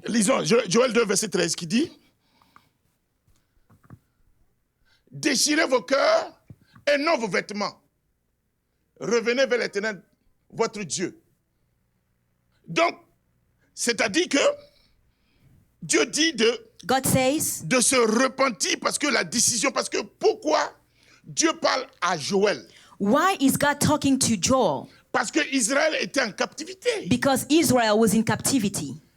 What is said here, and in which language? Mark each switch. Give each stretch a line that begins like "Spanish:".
French: Lisons Joël 2, verset 13 qui dit, déchirez vos cœurs et non vos vêtements. Revenez vers l'Éternel, votre Dieu. Donc, c'est-à-dire que Dieu dit
English: God says,
French: de se repentir parce que la décision, parce que pourquoi Dieu parle à Joël?
English: why is God talking to Joel?
French: Parce que Israël était en captivité.
English: Because Israel was in captivity.